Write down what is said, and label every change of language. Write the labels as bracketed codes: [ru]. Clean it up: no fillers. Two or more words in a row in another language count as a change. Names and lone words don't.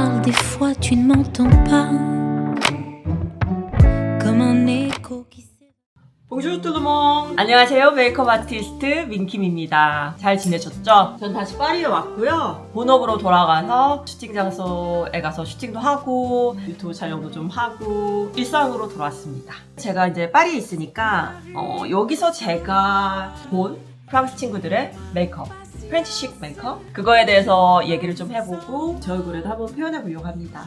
[fr] des fois tu ne m'entends pas comme un écho qui Bonjour tout le monde [ko] 안녕하세요. 메이크업 아티스트 민킴입니다. 잘 지내셨죠? 전 다시 파리에 왔고요. 본업으로 돌아가서 슈팅 장소에 가서 슈팅도 하고 유튜브 촬영도 좀 하고 일상으로 돌아왔습니다. 제가 이제 파리에 있으니까 여기서 제가 본 프랑스 친구들의 메이크업 프렌치식 메이크업 그거에 대해서 얘기를 좀 해보고 제 얼굴에도 한번 표현해보려고 합니다.